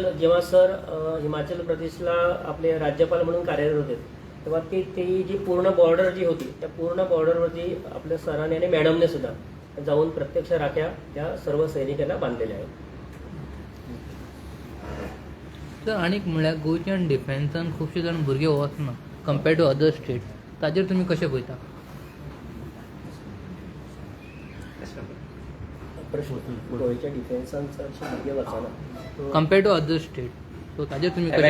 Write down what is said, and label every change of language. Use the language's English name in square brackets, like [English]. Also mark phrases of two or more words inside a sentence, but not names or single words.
[Marathi] जेव्हा सर हिमाचल प्रदेशला आपले राज्यपाल म्हणून कार्यरत होते तेव्हा ती जी पूर्ण बॉर्डर जी होती त्या पूर्ण बॉर्डरवरती आपल्या सरांनी आणि मॅडमने सुद्धा जाऊन प्रत्यक्ष राख्या त्या सर्व सैनिकांना बांधलेल्या आहेत. [Konkani] तर आनीक म्हणल्यार गोंयच्यान डिफेन्सान खुबशे जाण भुरगे वचना [English] compared to other state, [Konkani] ताचेर तुमी कशें पळयता? प्रश्न गोंयच्या डिफेन्सांत चडशे भुरगे वचना [English] compared to other state so [Konkani] ताजेर तुमी कशें